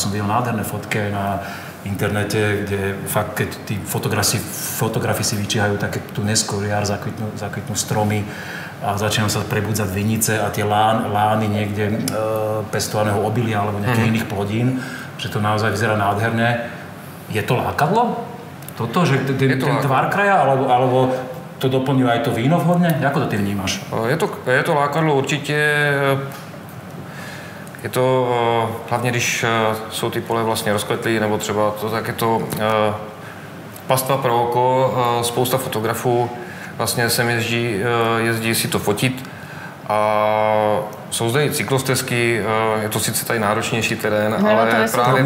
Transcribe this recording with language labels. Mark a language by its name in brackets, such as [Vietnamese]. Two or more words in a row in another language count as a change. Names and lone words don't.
[Slovak] Som videl nádherné fotky aj na internete, kde fakt, keď tí fotografi si vyčíhajú také tu neskôr jar, zakvitnú stromy a začínajú sa prebudzať vinice a tie lány niekde pestovaného obilia alebo nejakých iných plodín, že to naozaj vyzerá nádherne. Je to lákadlo? Toto, že ten tvár kraja, alebo to doplňuje aj to víno vhodne? Ako to ty vnímaš? [Czech] Je to lákadlo určitě. Je to hlavně, když jsou ty pole vlastně rozkvetlý, nebo třeba to, tak je to pastva pro oko, spousta fotografů vlastně sem jezdí si to fotit. A jsou zde i cyklostezky, je to sice tady náročnější terén, ale právě...